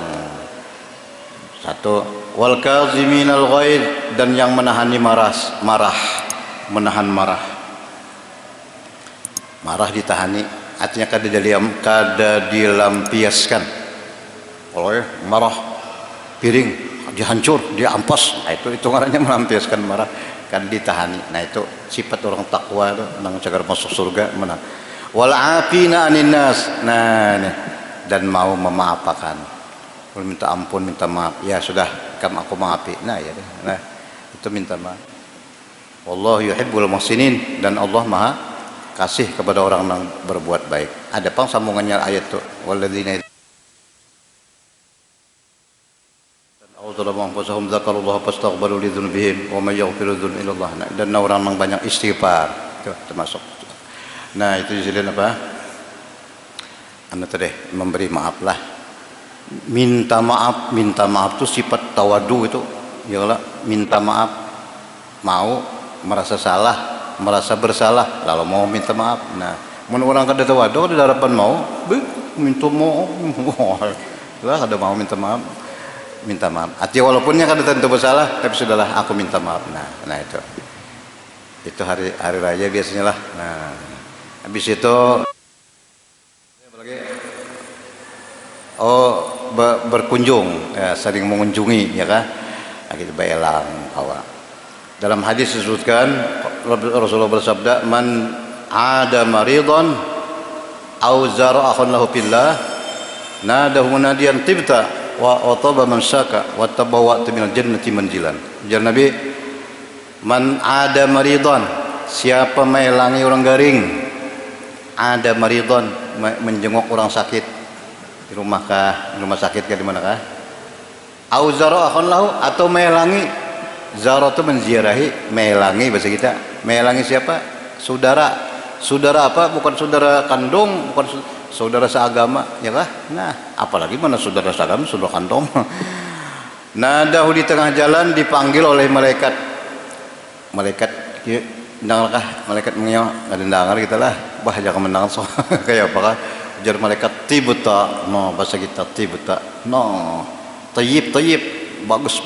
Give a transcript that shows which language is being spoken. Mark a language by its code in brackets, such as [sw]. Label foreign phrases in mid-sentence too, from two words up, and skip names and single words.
[bjn] Satu, [ar] والكاظمين الغيظ, [bjn] dan yang menahani menahan marah ditahani, artinya kada dilampiaskan. Kalau marah piring dihancur, diampas, nah, itu ngarannya melampiaskan marah, kada ditahani. Nah itu sifat orang takwa itu nang cagar masuk surga menang. [ar] والعافين عن الناس, [bjn] nah nih, dan mau memaafkan. Kalau minta ampun, minta maaf, ya sudah, aku maafi. Nah ya, nah itu minta maaf. [ar] والله يحب المحسنين, [id] dan Allah maha kasih kepada orang yang berbuat baik. [bjn] Ada pang sambungannya ayat itu, [ar] والذين أو ظلموا أنفسهم ذكروا الله فاستغفروا لذنوبهم ومن يغفر الذنوب إلا الله. [id] Dan orang yang banyak istighfar itu termasuk. Nah itu jadinya apa? Anda tadi memberi maaf lah. Minta maaf itu sifat tawadu itu, ya, minta maaf, mau merasa salah, merasa bersalah lalu mau minta maaf. [bjn] Nah mun orang kada tawadu, ada harapan mau minta maaf lah, kada mau minta maaf. Artinya walaupunnya kada tentu bersalah, tapi sudahlah aku minta maaf. [id] Nah itu hari raya biasanya lah. Nah habis itu berkunjung, ya, saling mengunjungi, ya kan? [bjn] Nah, kita belang awak. Dalam hadis disebutkan Rasulullah bersabda, [ar] من عاد مريضا أو زار أخ له في الله ناداه مناديا طبت وطاب ممشاك وتبوأت من الجنة منزلا. [bjn] Ujar Nabi, [ar] من عاد مريضا, [bjn] siapa melangi orang garing, [ar] عاد مريضا, [bjn] menjenguk orang sakit di rumah sakit di mana kah? [ar] أو زار أخ له, [bjn] atau melangi, zara itu menziarahi, melangi bahasa kita. Melangi siapa? Saudara apa? [id] Bukan saudara kandung, bukan saudara seagama, ya kah? Nah, apalagi mana saudara seagama, saudara kandung. Nadahu, di tengah jalan dipanggil oleh malaikat. Malaikat dengarkah? [bjn] Malaikat mengiyo, ada dengar kita lah. Bah jangan mendengar so. Kayak apakah? Ujar malaikat, tibta, no, bahasa kita tibta, no, tayyib, bagus.